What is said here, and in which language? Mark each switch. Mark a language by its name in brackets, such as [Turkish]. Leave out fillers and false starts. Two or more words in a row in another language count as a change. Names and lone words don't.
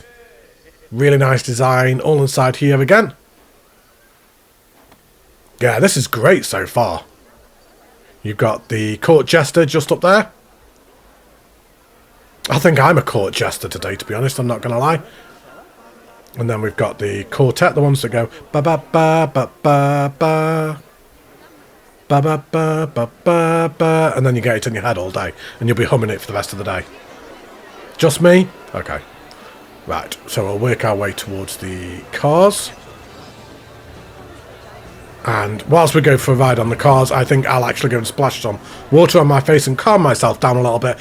[English] Really nice design all inside here again. Yeah, this is great so far. You've got the court jester just up there. I think I'm a court jester today, to be honest, I'm not going to lie. And then we've got the quartet, the ones that go ba ba ba ba ba ba ba ba ba ba ba ba, and then you get it in your head all day, and you'll be humming it for the rest of the day. Just me? Okay. Right, so we'll work our way towards the cars. And whilst we go for a ride on the cars, I think I'll actually go and splash some water on my face and calm myself down a little bit.